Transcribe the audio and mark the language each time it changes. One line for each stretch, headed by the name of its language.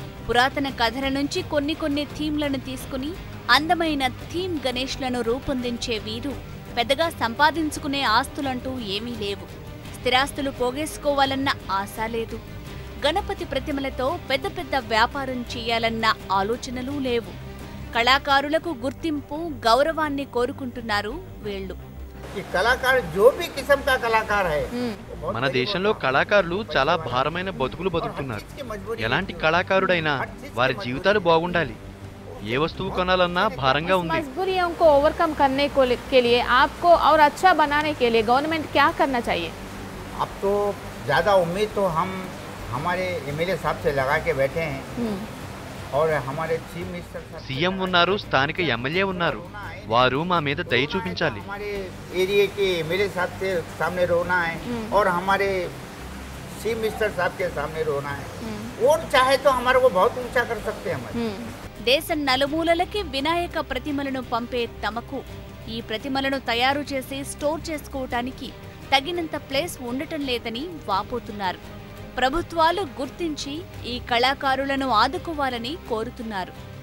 Telugu: పురాతన కథల నుంచి కొన్ని థీమ్లను తీసుకుని అందమైన థీమ్ గణేష్లను రూపొందించే వీరు పెద్దగా సంపాదించుకునే ఆస్తులంటూ ఏమీ లేవు. స్థిరాస్తులు పోగేసుకోవాలన్న ఆశ లేదు. గణపతి ప్రతిమలతో పెద్ద వ్యాపారం చేయాలన్న ఆలోచనలు లేవు. కళాకారులకు గుర్తింపు గౌరవాన్ని కోరుకుంటున్నారు వీళ్ళు.
Hindi: कि कलाकार जो भी किस्म का कलाकार है
Telugu: మన దేశంలో కళాకారులు చాలా భారమైన బతుకులు బతుకుతున్నారు. ఎలాంటి కళాకారుడైనా వారి జీవితాలు బాగుండాలి. ఏ వస్తువు కొనాలన్నా భారంగా ఉంది.
Hindi: मजबूरियों को ओवरकम करने के लिए आपको और अच्छा बनाने के लिए गवर्नमेंट क्या करना चाहिए? अब तो ज़्यादा उम्मीद तो हम हमारे एमएलए साहब से लगा के बैठे हैं और हमारे चीफ मिनिस्टर साहब
Telugu: సీఎం ఉన్నారు, స్థానిక ఎమ్మెల్యే ఉన్నారు. వారు మా మీద దయ చూపించాలి.
Hindi: हमारे एरिया के एमएलए साहब के सामने रोना है और हमारे चीफ मिनिस्टर साहब के सामने रोना है. वो चाहे तो हमारे को बहुत ऊंचा कर सकते हैं हमारे.
Telugu: దేశం నలుమూలలకి వినాయక ప్రతిమలను పంపే తమకు ఈ ప్రతిమలను తయారు చేసి స్టోర్ చేసుకోవటానికి తగినంత ప్లేస్ ఉండటం లేదని వాపోతున్నారు. ప్రభుత్వాలు గుర్తించి ఈ కళాకారులను ఆదుకోవాలని కోరుతున్నారు.